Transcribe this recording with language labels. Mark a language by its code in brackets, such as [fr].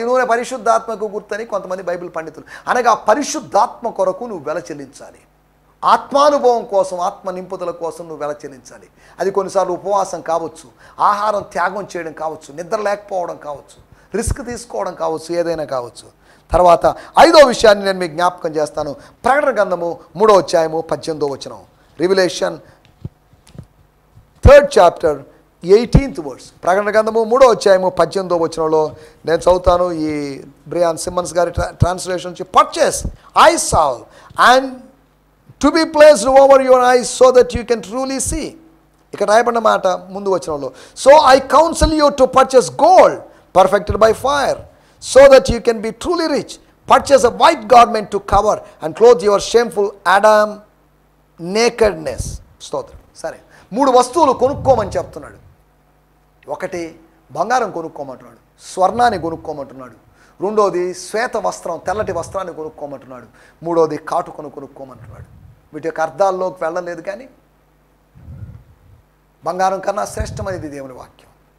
[te] ఈ నూనె పరిశుద్ధాత్మకు గుర్తని కొంతమంది బైబిల్ పండితులు. అనగా పరిశుద్ధాత్మ కొరకు నువ్వు వెల చెల్లించాలి. ఆత్మానుభవం కోసం, ఆత్మ నింపుదల కోసం నువ్వు వెల చెల్లించాలి. అది కొన్నిసార్లు ఉపవాసం కావచ్చు, ఆహారం త్యాగం చేయడం కావచ్చు, నిద్ర లేకపోవడం కావచ్చు, రిస్క్ తీసుకోవడం కావచ్చు, ఏదైనా కావచ్చు. తర్వాత 5వ విషయాన్ని నేను మీకు జ్ఞాపకం చేస్తాను. ప్రకటన గ్రంథము 3వ అధ్యాయము 18వ వచనం. [en] Revelation 3rd chapter 18th verse. [te] ప్రకటన గ్రంథము 3వ అధ్యాయము 18వ వచనంలో నేను చదువుతాను. ఈ బ్రియాన్ సిమ్మన్స్ గారి ట్రాన్స్లేషన్ నుంచి, [en] Purchase eye salve and to be placed over your eyes so that you can truly see. [te] ఇక్కడ రాయబడిన మాట ముందు వచనంలో, [en] So I counsel you to purchase gold perfected by fire so that you can be truly rich. Purchase a white garment to cover and clothe your shameful Adam nakedness. [te] స్తోత్రం. సరే, 3 వస్తువులు కొనుక్కోమని చెప్తున్నాడు. ఒకటి బంగారం కొనుక్కోమంటున్నాడు, స్వర్ణాన్ని కొనుక్కోమంటున్నాడు. రెండోది శ్వేత వస్త్రం, తెల్లటి వస్త్రాన్ని కొనుక్కోమంటున్నాడు. మూడోది కాటుకను కొనుక్కోమంటున్నాడు. వీటి యొక్క అర్థాల్లోకి వెళ్ళలేదు, కానీ బంగారం కన్నా శ్రేష్టమైనది దేవుని వాక్యం.